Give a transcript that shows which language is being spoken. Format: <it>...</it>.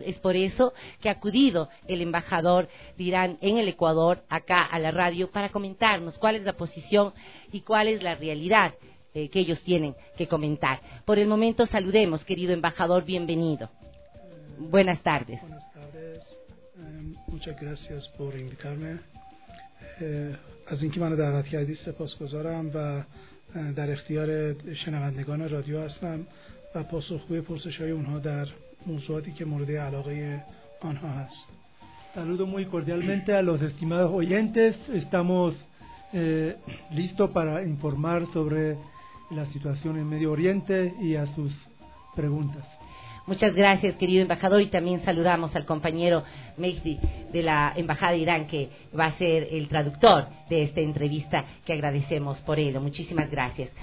<es>Es por eso que ha acudido el embajador de Irán en el Ecuador, acá a la radio, para comentarnos cuál es la posición y cuál es la realidad que ellos tienen que comentar. Por el momento saludemos, querido embajador, bienvenido. Buenas tardes. Buenas tardes. Muchas gracias por invitarme.</es> <fa>Az inki mano davat kardid, sepasgozaram va در اختیار شنوندگان رادیو هستم و پاسخگوی پرسش‌های اونها در موضوعاتی که مورد علاقه آنها هست.</fa> <es>Saludo muy cordialmente a los estimados oyentes. Estamos listos para informar sobre la situación en Medio Oriente y a sus preguntas. Muchas gracias, querido embajador, y también saludamos al compañero Mehdi de la Embajada de Irán, que va a ser el traductor de esta entrevista, que agradecemos por ello. Muchísimas gracias.</es>